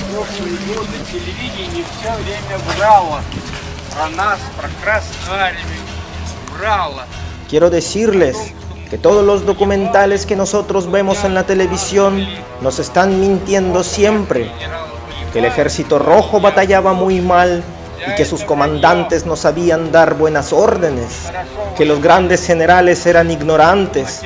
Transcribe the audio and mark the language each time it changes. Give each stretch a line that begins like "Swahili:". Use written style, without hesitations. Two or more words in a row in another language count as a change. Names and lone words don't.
Russian: годы телевидение все время врало про нас, про Красную Армию, врало.
Spanish: Quiero decirles que todos los documentales que nosotros vemos en la televisión nos están mintiendo siempre, que el Ejército Rojo batallaba muy mal y que sus comandantes no sabían dar buenas órdenes, que los grandes generales eran ignorantes.